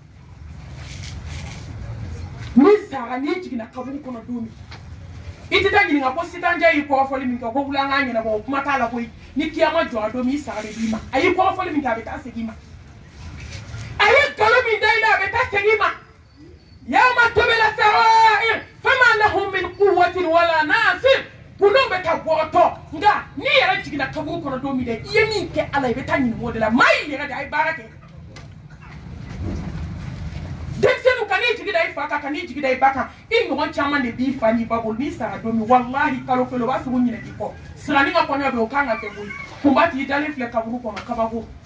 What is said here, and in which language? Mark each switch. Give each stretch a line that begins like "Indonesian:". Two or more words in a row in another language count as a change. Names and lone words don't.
Bambara: ni sara n'i jiginna kaburu kɔnɔ don min i tɛ taa ɲininka ko sitanjɛ y'i kɔrɔfɔli min kɛ ko wuli an k'a ɲɛnabɔ o kuma t'a la koyi ni kiyama jɔra don min i sara de b'i ma a y'i kɔrɔfɔli min kɛ a bɛ taa segin i ma a ye nkalon min da i la a bɛ taa segin i ma
Arabic: يوم تبلى السرائر فما له من قوة ولا ناصر
Bambara: kunun bɛ taa bɔrɔtɔ nka n'i yɛrɛ jiginna kaburu kɔnɔ don min dɛ i ye min kɛ ala i bɛ taa ɲininka o de la maa y'i yɛrɛ de a ye baara kɛ denmisɛnninw ka n'i jigi da i fa kan ka n'i jigi da i ba kan i ɲɔgɔn caman de b'i fa n'i ba bolo n'i sara don min walahi kalo kelen o b'a sɔrɔ u ɲinɛ k'i kɔ sirani ka kɔɲɔ bɛ o kan ka kɛ koyi kunba t'i dalen filɛ kaburu kɔnɔ kabako